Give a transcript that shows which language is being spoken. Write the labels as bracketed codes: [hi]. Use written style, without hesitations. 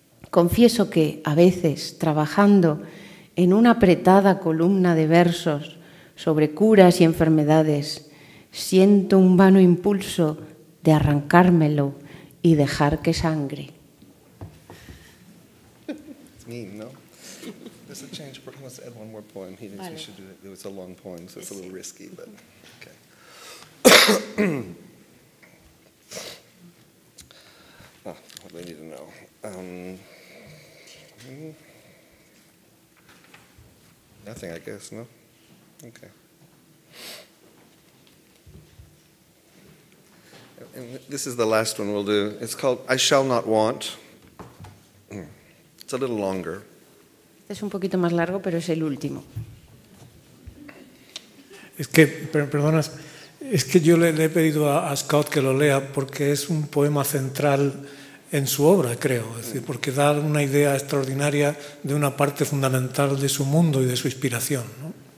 [es] Confieso que, a veces, trabajando en una apretada columna de versos sobre curas y enfermedades, siento un vano impulso de arrancármelo y dejar que sangre. [en] It's mean, no? There's a change. He wants to add one more poem. He thinks we should do it. It was a long poem, so it's a little risky, but okay. What do they need to know? Nothing, I guess, no? Okay. And this is the last one we'll do. It's called I Shall Not Want. It's a little longer. [es] Este es un poquito más largo, pero es el último. Es que, perdonas, es que yo le he pedido a Scott que lo lea porque es un poema central en su obra, creo. Es decir, porque da una idea extraordinaria de una parte fundamental de su mundo y de su inspiración, ¿no?